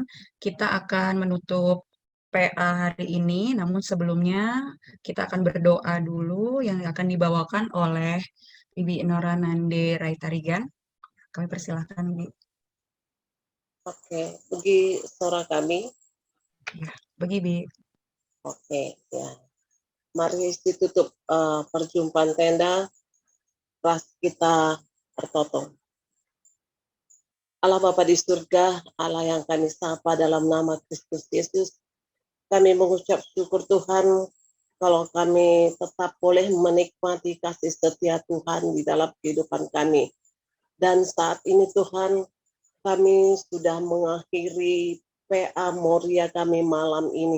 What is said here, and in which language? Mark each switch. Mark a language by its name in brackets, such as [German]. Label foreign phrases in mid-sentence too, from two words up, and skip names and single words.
[Indonesian] Kita akan menutup PA hari ini, namun sebelumnya kita akan berdoa dulu yang akan dibawakan oleh Bibi Nora Nande Raitarigan. Kami persilahkan, Bibi. Oke, bagi suara kami. Ya, bagi Bibi. Oke, ya. Mari ditutup perjumpaan tenda. [Batak Karo] Ras kita bertoto. [Indonesian] Allah Bapa di surga, Allah yang kami sapa dalam nama Kristus Yesus, kami mengucap syukur Tuhan kalau kami tetap boleh menikmati kasih setia Tuhan di dalam kehidupan kami. Dan saat ini Tuhan, kami sudah mengakhiri PA Moria kami malam ini.